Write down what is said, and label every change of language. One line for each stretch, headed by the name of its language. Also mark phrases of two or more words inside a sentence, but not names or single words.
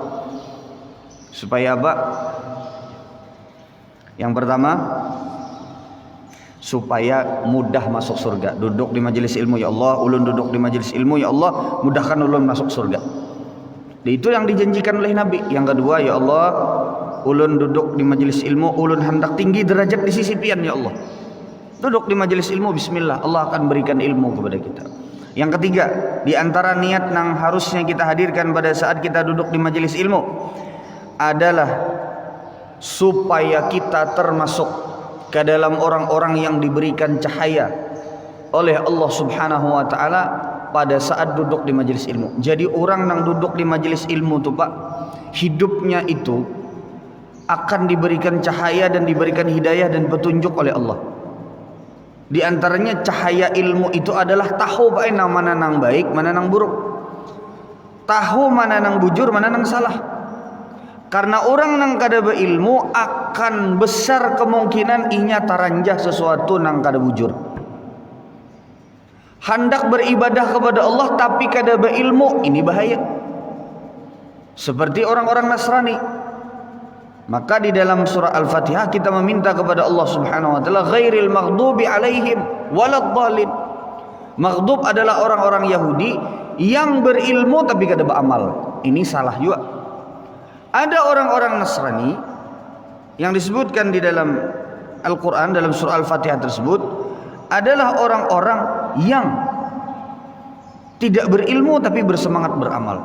Indonesian: Supaya apa? Yang pertama, supaya mudah masuk surga. Duduk di majelis ilmu,
Arabic: يا الله,
Indonesian: ulun duduk di majelis ilmu,
Arabic: يا الله,
Indonesian: mudahkan ulun masuk surga. Dan itu yang dijanjikan oleh Nabi. Yang kedua,
Arabic: يا الله,
Banjar: ulun duduk di majelis ilmu, ulun hendak tinggi derajat di sisi pian,
Arabic: يا الله.
Indonesian: Duduk di majelis ilmu, bismillah, Allah akan berikan ilmu kepada kita. Yang ketiga, di antara niat yang harusnya kita hadirkan pada saat kita duduk di majelis ilmu adalah supaya kita termasuk ke dalam orang-orang yang diberikan cahaya oleh Allah
Arabic: سبحانه وتعالى
Indonesian: pada saat duduk di majelis ilmu. Jadi orang yang duduk di majelis ilmu tuh, Pak, hidupnya itu akan diberikan cahaya dan diberikan hidayah dan petunjuk oleh Allah. Di antaranya cahaya ilmu itu adalah tahu mana nang baik, mana nang buruk.
Banjar: Tahu mana nang bujur, mana nang salah. Karena orang nang kada berilmu akan besar kemungkinan inya taranjah sesuatu nang kada bujur.
Indonesian: Hendak beribadah kepada Allah tapi kada berilmu, ini bahaya. Seperti orang-orang Nasrani. Maka di dalam surah Al-Fatihah kita meminta kepada Allah
Arabic: سبحانه وتعالى, غير المغضوب عليهم ولا الضالين.
Indonesian: Maghdub adalah orang-orang Yahudi yang berilmu tapi kada beramal. Ini salah juga. Ada orang-orang Nasrani yang disebutkan di dalam Al-Qur'an dalam surah Al-Fatihah tersebut adalah orang-orang yang tidak berilmu tapi bersemangat beramal.